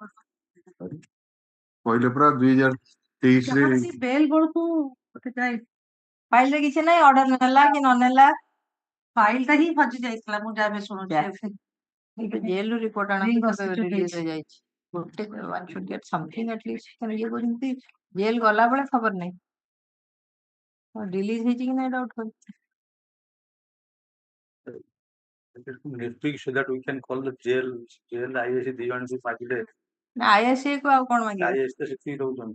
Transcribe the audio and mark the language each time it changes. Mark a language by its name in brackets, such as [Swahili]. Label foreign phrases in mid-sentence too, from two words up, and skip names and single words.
[Odia] କହିଲେ ପୁରା 2023 ରେ ବେଲ ବେଳକୁ ଫାଇଲ ରେ କିଛି ନାହିଁ ଅର୍ଡର ନେଲା କି ନ ନେଲା ଫାଇଲ ଟା ହିଁ ହଜି ଯାଇଥିଲା ମୁଁ ଯାହା ବି ଶୁଣୁଛି ଜେଲ ରୁ ରିପୋର୍ଟ ଆଣିକି ରିଲିଜ ରେ ଯାଇଛି ଗୋଟେ [English] one should get something at least [Odia] ଇଏ କହୁଛନ୍ତି ଜେଲ ଗଲା ବେଳେ ଖବର ନାହିଁ ରିଲିଜ ହେଇଛି କି ନାହିଁ ଡାଉଟ କରୁଛି [English] next week so that we can call the jail IAC [Odia] ଦି ଜଣ ବି ମାଗିଲେ ଆଇଆସି କୁ ଆଉ କଣ ମାଗିବେ IAC ତ ସେତିକି ଦଉଛନ୍ତି